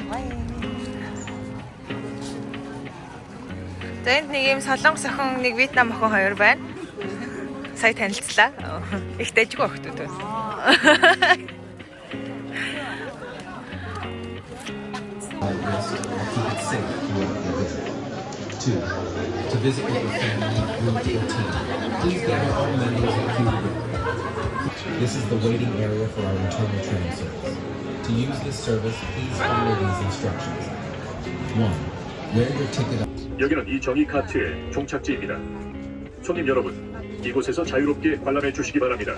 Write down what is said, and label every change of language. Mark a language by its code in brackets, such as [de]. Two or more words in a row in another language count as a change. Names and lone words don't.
[mn] За энд нэг юм солонгос охин, нэг вьетнам охин хоёр байна. Сая танилцлаа. Их дэжгүй охтууд байна. [en] Two, to visit with your family, room 14. Please gather all members and queue room. This is the waiting area for our internal train service. To use this service, please follow these instructions. 1. Wear your ticket. [ko] 여기는 이정희 카트의 종착지입니다. 손님 여러분, 이곳에서 자유롭게 관람해 주시기 바랍니다.